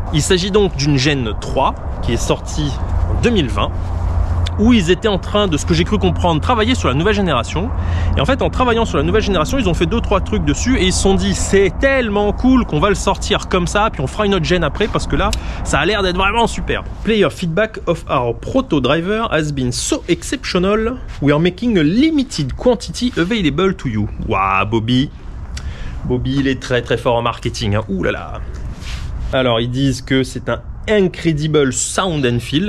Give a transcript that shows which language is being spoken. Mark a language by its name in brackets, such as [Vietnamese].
[French] Il s'agit donc d'une Gen 3 qui est sortie en 2020, où ils étaient en train de, ce que j'ai cru comprendre, travailler sur la nouvelle génération. Et en fait, en travaillant sur la nouvelle génération, ils ont fait 2-3 trucs dessus et ils se sont dit c'est tellement cool qu'on va le sortir comme ça, puis on fera une autre gen après parce que là, ça a l'air d'être vraiment super. [English] Player feedback of our proto driver has been so exceptional, we are making a limited quantity available to you. [French] Waouh, Bobby, il est très fort en marketing, hein. Ouh là là. Alors, ils disent que c'est un [English] incredible sound and feel.